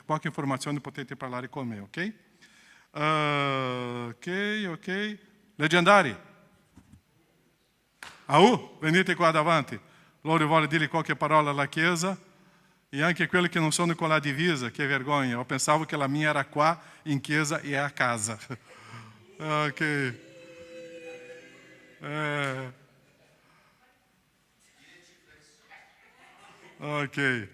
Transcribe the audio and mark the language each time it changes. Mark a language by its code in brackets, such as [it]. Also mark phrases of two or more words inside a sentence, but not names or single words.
[it] Qualche informazione potete parlare con me, ok? Ok. Leggendari. Venite qua davanti. Loro vuole dire qualche parola alla Chiesa. E anche quelli che non sono con la divisa, che vergogna. [pt] Eu pensava que a minha era [it] qua in chiesa [pt] e a casa. [it] Ok. Ok.